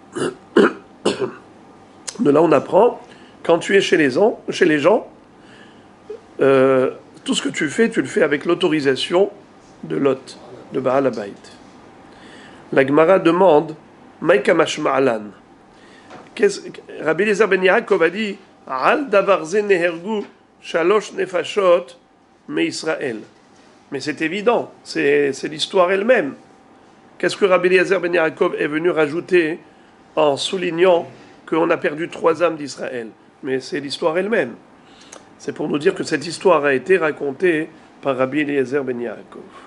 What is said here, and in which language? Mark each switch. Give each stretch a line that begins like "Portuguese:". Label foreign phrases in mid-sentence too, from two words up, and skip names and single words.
French: De là on apprend, quand tu es chez les gens, tout ce que tu le fais avec l'autorisation de Lot, de
Hebrew: בעל הבית.
French: La Gemara demande,
Hebrew: מאי קא משמע לן. Rabbi Eliezer ben Yaakov
French: a dit,
Hebrew: על דבר זה נהרגו שלוש נפשות מישראל.
French: Mais c'est évident, c'est l'histoire elle-même. Qu'est-ce que Rabbi Eliezer ben Yaakov est venu rajouter en soulignant qu'on a perdu 3 âmes d'Israël? Mais c'est l'histoire elle-même. C'est pour nous dire que cette histoire a été racontée par Rabbi Eliezer ben Yaakov.